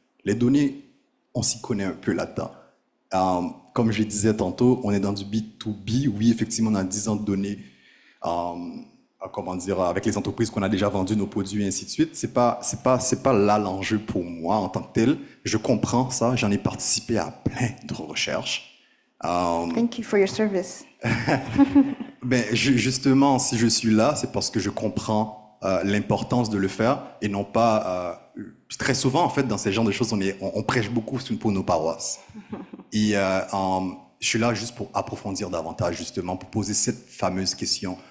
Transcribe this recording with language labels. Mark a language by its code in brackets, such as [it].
[fr] Les données, on s'y connaît un peu là-dedans. Comme je disais tantôt, on est dans du B2B. Oui, effectivement, on a 10 ans de données, comment dire, avec les entreprises qu'on a déjà vendu nos produits et ainsi de suite. C'est pas là l'enjeu pour moi en tant que tel. Je comprends ça. J'en ai participé à plein de recherches. [en] Thank you for your service. [fr] Ben, justement, si je suis là, c'est parce que je comprends l'importance de le faire et non pas... très souvent, en fait, dans ces genres de choses, on prêche beaucoup pour nos paroisses. Et je suis là juste pour approfondir davantage, justement, pour poser cette fameuse question.